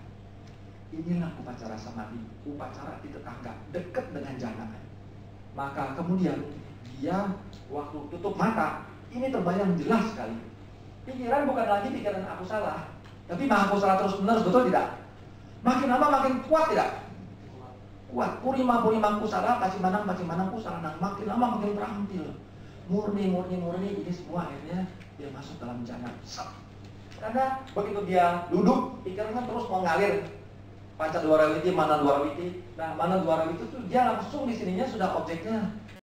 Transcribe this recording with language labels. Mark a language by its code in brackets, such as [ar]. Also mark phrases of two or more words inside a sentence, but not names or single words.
[id] Inilah upacara samadhi, upacara di tetangga, dekat dengan jana. Maka kemudian dia waktu tutup mata, ini terbayang jelas sekali. Pikiran bukan lagi pikiran aku salah, tapi [pi] maha kusala [id] terus menerus, betul tidak? Makin lama makin kuat tidak? Kuat. [pi] Purima kusala, pacimanang kusala. [id] Nah, makin lama makin terampil. Murni ini semua akhirnya dia masuk dalam jana. Karena begitu dia duduk, pikirannya terus mengalir. [pi] Panca dwara witi, mana dwara witi. [id] Nah, [pi] mana dwara witi [id] itu dia langsung di sininya sudah objeknya